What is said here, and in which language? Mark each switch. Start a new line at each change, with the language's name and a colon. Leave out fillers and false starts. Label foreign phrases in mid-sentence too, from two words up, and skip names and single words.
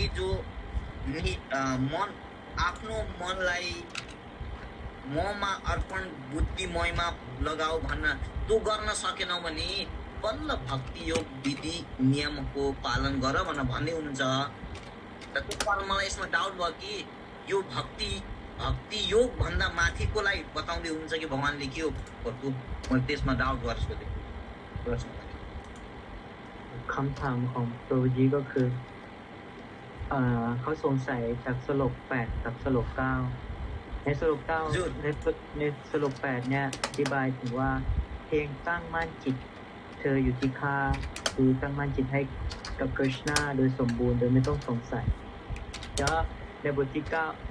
Nepali: जो मन आफ्नो मनलाई ममा अर्पण बुद्धि मयमा लगाऊ भन्न त्यो गर्न सकेनौ भने बल्ल भक्ति योग विधि नियमको पालन गर भनेर भन्दै हुनुहुन्छ र त्यो कारण मलाई यसमा डाउट भयो कि यो भक्ति योग भन्दा माथिकोलाई बताउँदै हुनुहुन्छ कि भगवानले के हो मैले त्यसमा डाउट गरेर सोधेँ प्रश्न
Thai: คำถามของโปรยีก็คือเขาสงสัยจากสโลก8กับสโลก9ในสโลก9ในสโลก8เนี่ยอธิบายถึงว่าเพียงตั้งมั่นจิตเธออยู่ที่ข้าคือตั้งมั่นจิตให้กับคริชนาโดยสมบูรณ์โดยไม่ต้องสงสัยแล้วในบทที่9ใน